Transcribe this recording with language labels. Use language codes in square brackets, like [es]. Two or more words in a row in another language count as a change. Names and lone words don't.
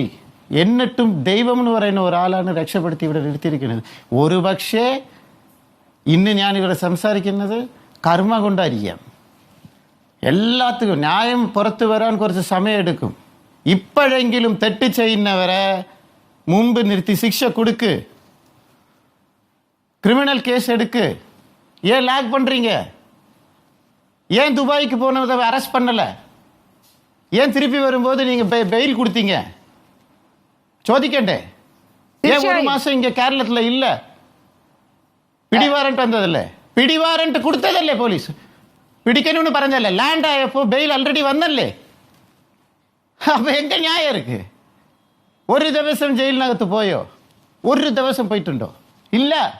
[ml] എന്നിട്ടും ദൈവം എന്ന് പറയുന്ന ഒരാളാണ് രക്ഷപ്പെടുത്തി ഇവിടെ നിർത്തിയിരിക്കുന്നത്. ഒരു പക്ഷേ ഇന്ന് ഞാൻ ഇവിടെ സംസാരിക്കുന്നത് കർമ്മ കൊണ്ടായിരിക്കാം. എല്ലാത്തിനും ന്യായം പുറത്തു വരാൻ കുറച്ച് സമയമെടുക്കും. ഇപ്പോഴെങ്കിലും തെറ്റ് ചെയ്യുന്നവരെ മുമ്പ് നിർത്തി ശിക്ഷ കൊടുക്ക്, [en] criminal case [ta] எடுக்கு. ஏன் லாக் பண்றீங்க? ஏன் துபாய்க்கு போனதை அரெஸ்ட் பண்ணல? ஏன் திருப்பி வரும்போது நீங்க பெயில் கொடுத்தீங்க? ചോദിക്കണ്ടേ? ஏன் ஒரு மாசம் இங்க கேரளத்துல இல்ல? [ml] പിടിവാറന്റ് വന്നതല്ലേ? പിടിവാറന്റ് കൊടുത്തതല്ലേ പോലീസ്? പിടിക്കണമെന്ന് പറഞ്ഞല്ലേ? ലാൻഡ് ആയപ്പോ [en] bail already [ml] വന്നല്ലേ? അപ്പൊ എങ്ക ന്യായം ഇருக்கு? ഒരു ദിവസം ജയിലിനകത്ത് പോയോ? ഒരു ദിവസം പോയിട്ടുണ്ടോ? ഇല്ല.